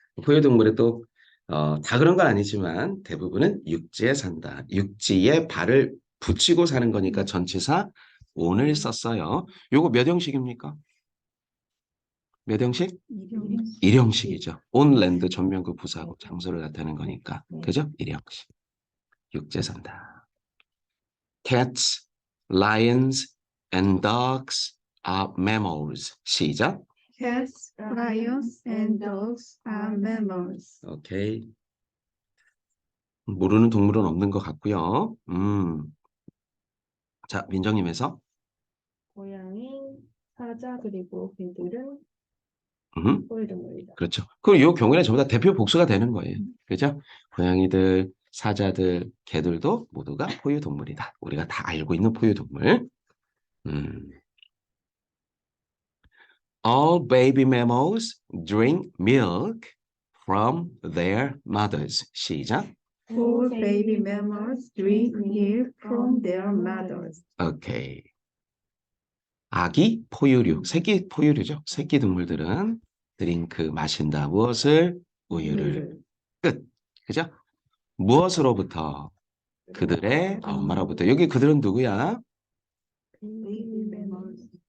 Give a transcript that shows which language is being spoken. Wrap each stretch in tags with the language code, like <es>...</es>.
<ko>포유동물의 또 다 그런 건 아니지만 대부분은 육지에 산다. 육지에 발을 붙이고 사는 거니까 전치사 on을 썼어요. 요거 몇 형식입니까? 몇 형식? 일형식이죠.</ko> <en>on land</en> <ko>전면구 부사하고 장소를 나타내는 거니까. 그죠? 일형식. 육지에 산다.</ko> <en>Cats, lions, and dogs are mammals.</en> <ko>시작.</ko> <en>Cats, lions, and dogs are mammals.</en> <ko>오케이. 모르는 동물은 없는 것 같고요. 자, 민정님 해서. 고양이, 사자 그리고 개들은 음, 포유동물이다. 그렇죠. 그럼 이 경우에는 전부 다 대표 복수가 되는 거예요. 그죠? 고양이들, 사자들, 개들도 모두가 포유동물이다. 우리가 다 알고 있는 포유동물.</ko> <en>All baby mammals drink milk from their mothers.</en> <ko>시작.</ko> <en>All baby mammals drink milk from their mothers.</en> <ko>오케이. 아기 포유류, 새끼 포유류죠. 새끼 동물들은 드링크 마신다. 무엇을? 우유를. 끝. 그죠? 무엇으로부터? 그들의 엄마로부터. 여기 그들은 누구야?</ko> <en>Baby mammals.</en>